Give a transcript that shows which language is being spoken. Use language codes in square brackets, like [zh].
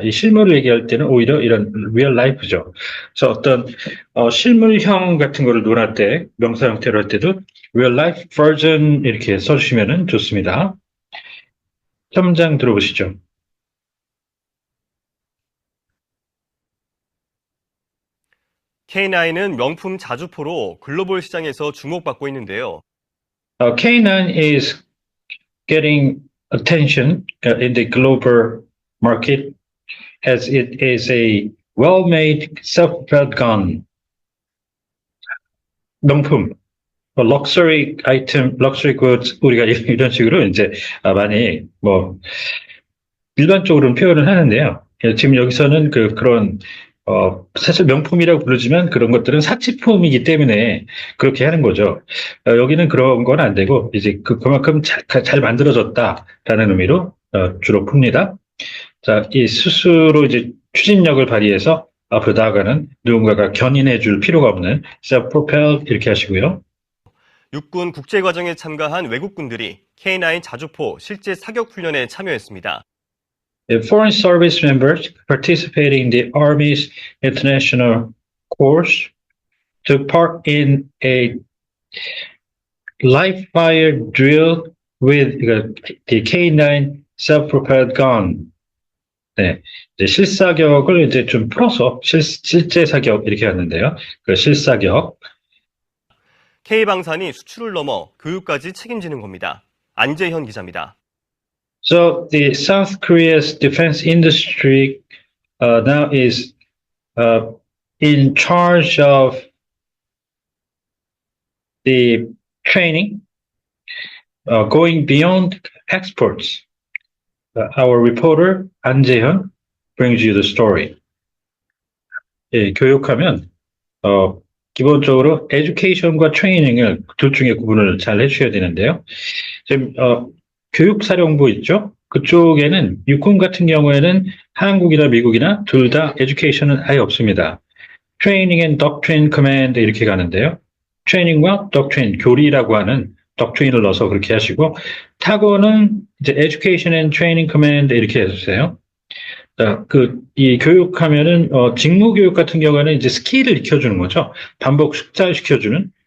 [ko] 이 실물을 얘기할 때는 오히려 이런 리얼 라이프죠. 그래서 어떤 실물형 같은 거를 논할 때 명사 형태로 할 때도 [en] real life version [ko] 이렇게 써주시면 좋습니다. 3장 들어보시죠. K9은 명품 자주포로 글로벌 시장에서 주목받고 있는데요. [en] K9 is getting attention in the global market as it is a well-made self-propelled gun. [ko] 명품, 럭셔리 아이템, 럭셔리 goods 우리가 이런 식으로 이제 많이 일반적으로는 표현을 하는데요. 지금 여기서는 그런 사실 명품이라고 부르지만 그런 것들은 사치품이기 때문에 그렇게 하는 거죠. 여기는 그런 건 안 되고 이제 그만큼 잘 만들어졌다라는 의미로 주로 풉니다. 자, 이 스스로 이제 추진력을 발휘해서 앞으로 나아가는 누군가가 견인해 줄 필요가 없는 self-propelled 이렇게 하시고요. 육군 국제과정에 참가한 외국군들이 K9 자주포 실제 사격 훈련에 참여했습니다. [en] Foreign service members participating in the Army's international course took part in a live fire drill with the K9 self-propelled gun. [ko] 네, 이제 실사격을 이제 좀 풀어서 실제 사격 이렇게 하는데요. 그 실사격. K방산이 수출을 넘어 교육까지 책임지는 겁니다. 안재현 기자입니다. [en] So the South Korea's defense industry now is in charge of the training, going beyond exports. Our reporter 안재현 brings you the story. [ko] 예, 교육하면 기본적으로 education과 training을 둘 중에 구분을 잘 해주셔야 되는데요. 지금 교육사령부 있죠? 그쪽에는 육군 같은 경우에는 한국이나 미국이나 둘 다 education은 아예 없습니다. Training and Doctrine Command 이렇게 가는데요. 트레이닝과 doctrine, 교리라고 하는 doctrine을 넣어서 그렇게 하시고 타고는 이제 Education and Training Command 이렇게 해주세요. 이 교육하면은 직무 교육 같은 경우에는 이제 스킬을 익혀주는 거죠. 반복 숙달시켜주는